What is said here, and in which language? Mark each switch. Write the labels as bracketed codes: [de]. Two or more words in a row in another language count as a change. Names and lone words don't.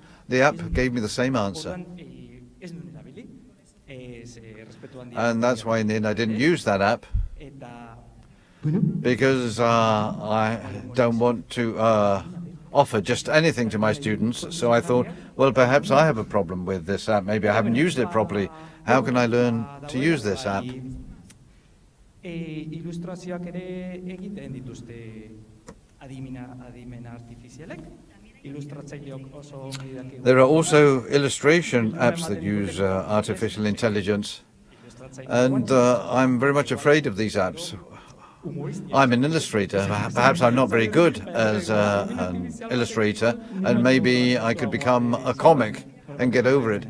[en] The app gave me the same answer. And that's why in the end I didn't use that app, because I don't want to offer just anything to my students. So I thought, well, perhaps I have a problem with this app. Maybe I haven't used it properly. How can I learn to use this app? [eu] Ilustrazioak ere egiten dituzte adimen artifizialek. [en] There are also illustration apps that use artificial intelligence, and I'm very much afraid of these apps. I'm an illustrator. Perhaps I'm not very good as an illustrator, and maybe I could become a comic and get over it.